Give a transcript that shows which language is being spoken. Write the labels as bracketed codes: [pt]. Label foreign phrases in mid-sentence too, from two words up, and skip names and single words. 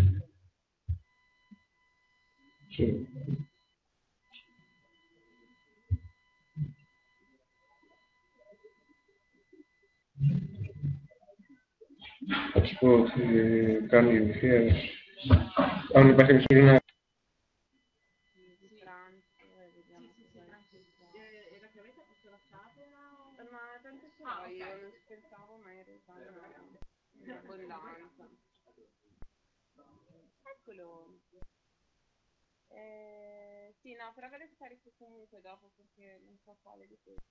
[el] Θα σου πω ότι κάνει ευθείας. Αν υπάρχει μισούλα. [it] Ma tanto ce l'ho io, non scherzavo, ma in realtà in abbondanza. Eccolo. Sì, no, però ve lo scarico comunque dopo perché non so quale di questi.